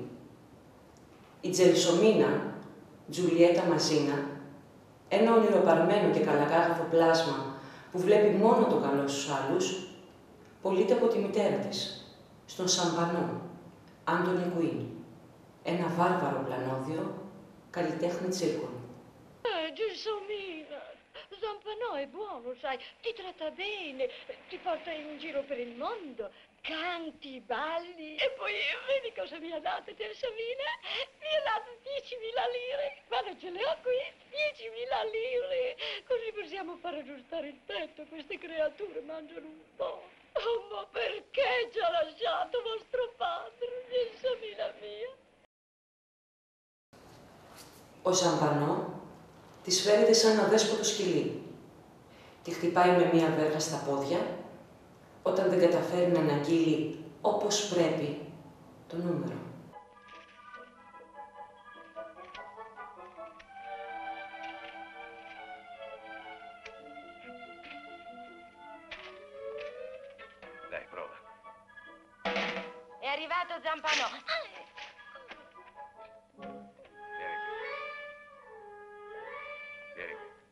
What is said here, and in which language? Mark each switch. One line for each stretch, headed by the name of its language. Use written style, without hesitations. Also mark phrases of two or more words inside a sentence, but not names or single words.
Greek: Η Τζελσομίνα, Τζουλιέτα Μαζίνα, ένα ονειροπαρμένο και καλακάγαθο πλάσμα που βλέπει μόνο το καλό στους άλλους, πωλείται από τη μητέρα της, στον Σαμπανό, Άντωνι Κουίν, ένα βάρβαρο πλανόδιο, καλλιτέχνη τσίρκων.
Italian: Gelsomina, Zampano è buono, sai, ti tratta bene, ti porta in giro per il mondo, canti, balli. E poi vedi cosa mi ha dato Gelsomina? Mi ha dato 10.000 lire, guarda ce le ho qui, 10.000 lire, così possiamo far aggiustare il tetto, queste creature mangiano un po'. Oh, ma perché ci ha lasciato vostro padre, Gelsomina mia?
Greek: Ο Ζαμπανό της φέρεται σαν ένα δέσποτο σκυλί. Τη χτυπάει με μία βέργα στα πόδια, όταν δεν καταφέρει να αναγγείλει όπως πρέπει το νούμερο.
Italian: Dai, prova. È arrivato Zampano. Vieni qui.